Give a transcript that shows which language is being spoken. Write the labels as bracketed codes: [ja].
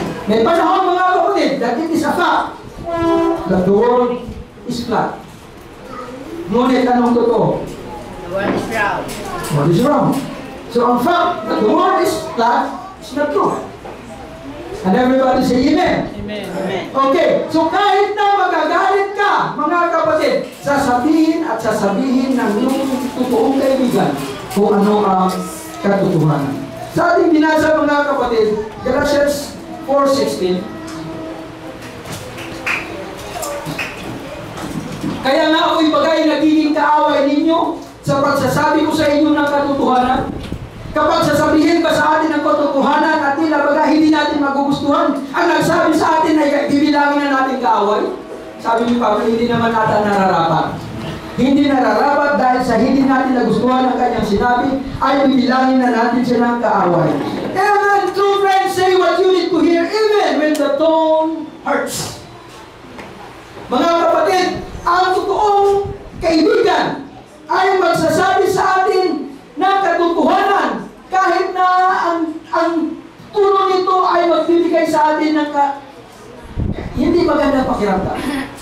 [tl] May panahon mga kapatid [en] that it is a fact that the world is flat. [tl] Ngunit anong totoo? [en] The world is round. What is wrong? So ang fact that the world is flat is not true. And everybody say amen. Amen. Amen. [tl] Okay, so kahit na magagalit ka, mga kapatid, sasabihin at sasabihin ng iyong totoong kaibigan kung ano ang katotohanan. Sa ating binasa mga kapatid, Galatians 4:16. Kaya nga ako'y bagay nagiging kaaway ninyo sa pagsasabi ko sa inyo ng katotohanan. Kapag sasabihin ba sa atin ang katotohanan at tila baga hindi natin magugustuhan, ang nagsabi sa atin ay bibilangin na natin kaaway. Sabi ni Pablo, hindi naman natin nararapat. Hindi nararapat dahil sa hindi natin nagustuhan ang kanyang sinabi, ay bibilangin na natin siya ng kaaway. Amen. [en] True friends, say what you need to hear even when the tone hurts. [tl] Mga kapatid, ang totoong kaibigan ay magsasabi sa atin ng katotohanan kahit na ang tuno nito ay magbibigay sa atin ng hindi magandang pakiramdam.